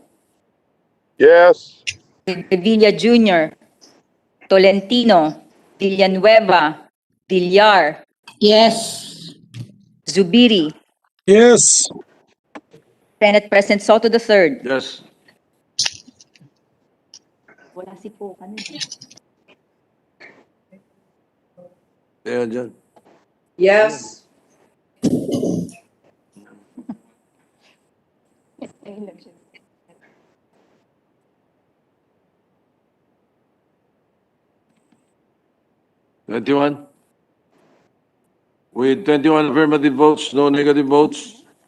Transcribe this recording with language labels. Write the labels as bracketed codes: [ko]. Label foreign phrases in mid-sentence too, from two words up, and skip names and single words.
[en] Yes. Revilla Jr., Tolentino, Villanueva, Villar, Yes. Zubiri, Yes. Senate President Soto III. Yes. [tl] Wala si Poe kanina. Ayan dyan. [en] Yes. Twenty-one. With 21 affirmative votes, no negative votes.